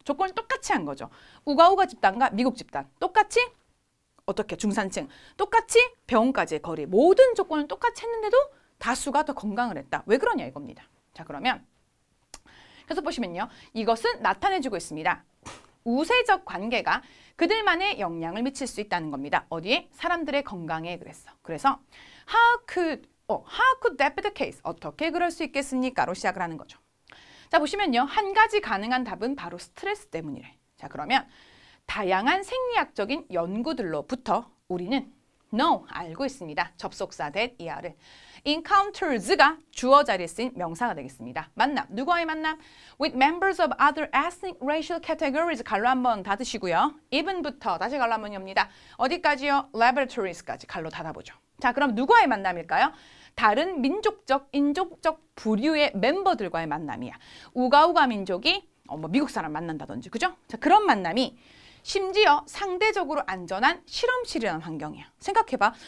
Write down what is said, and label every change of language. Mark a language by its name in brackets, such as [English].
[Korean] 조건을 똑같이 한 거죠. 우가우가 집단과 미국 집단 똑같이 어떻게 중산층 똑같이 병원까지의 거리 모든 조건을 똑같이 했는데도 다수가 더 건강을 했다. 왜 그러냐 이겁니다. 자, 그러면 그래서 보시면요. 이것은 나타내주고 있습니다. 우세적 관계가 그들만의 영향을 미칠 수 있다는 겁니다. 어디에? 사람들의 건강에 그랬어. 그래서 [English] how could that be the case? [Korean] 어떻게 그럴 수 있겠습니까?로 시작을 하는 거죠. 자, 보시면요. 한 가지 가능한 답은 바로 스트레스 때문이래. 자, 그러면 다양한 생리학적인 연구들로부터 우리는 know, 알고 있습니다. 접속사 that 이하를. encounters가 주어 자리에 쓰인 명사가 되겠습니다. 만남, 누구와의 만남? [English] with members of other ethnic racial categories [Korean] 갈로 한번 닫으시고요. even부터 다시 갈로 한번 엽니다. 어디까지요? laboratoриes까지 갈로 닫아보죠. 자, 그럼 누구와의 만남일까요? 다른 민족적, 인종적 부류의 멤버들과의 만남이야. 우가우가 민족이 뭐 미국 사람 만난다든지, 그죠? 자, 그런 만남이 심지어 상대적으로 안전한 실험실이라는 환경이야. 생각해봐.